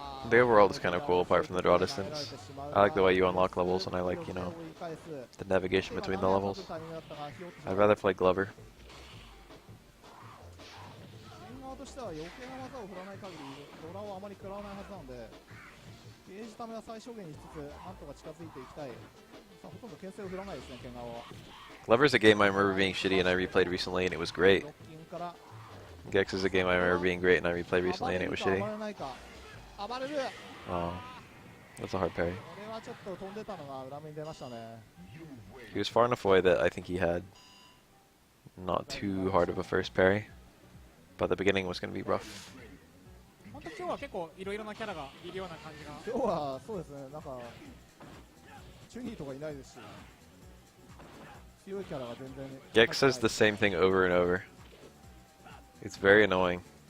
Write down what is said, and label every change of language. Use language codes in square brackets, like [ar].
[en] The overworld is kind of cool apart from the draw distance. I like the way you unlock levels and I like, you know, the navigation between the levels. I'd rather play Glover. [ja] 側としては余計な技を振らない限りドラをあまり食らわないはずなのでゲージためは最小限にしつつなんとか近づいていきたい。さあほとんど牽制を振らないですね、剣側は。 [en] Glover's a game I remember being shitty and I replayed recently and it was great. [ja] ロッキンから [en] Gex is a game I remember being great and I replayed recently and it was [ja] 暴れ [en] shitty. [ja] るか暴れないか暴れる。 [en] Oh, that's a hard parry. [ja] これはちょっと飛んでたのが裏目に出ましたね。 [en] He was far enough away that I think he had not too hard of a first parry, but the beginning was going to be rough. [ja] 本当今日は結構いろいろなキャラがいるような感じが。今日はそうですね、なんかチュニーとかいないですし強いキャラが全然 [en] Gex says the same thing over and over. It's very annoying.